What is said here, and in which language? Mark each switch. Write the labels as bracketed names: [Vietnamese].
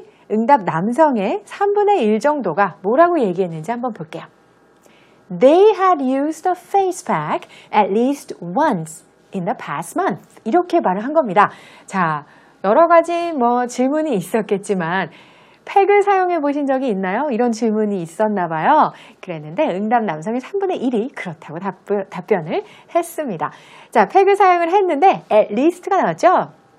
[Korean] 응답 남성의 3분의 1 정도가 뭐라고 얘기했는지 한번 볼게요. [English] They had used a face pack at least once in the past month. [Korean] 이렇게 말을 한 겁니다. 자, 여러 가지 질문이 있었겠지만 팩을 사용해 보신 적이 있나요? 이런 질문이 있었나 봐요. 그랬는데 응답 남성의 3분의 1이 그렇다고 답변을 했습니다. 자, 팩을 사용을 했는데 at least가 나왔죠?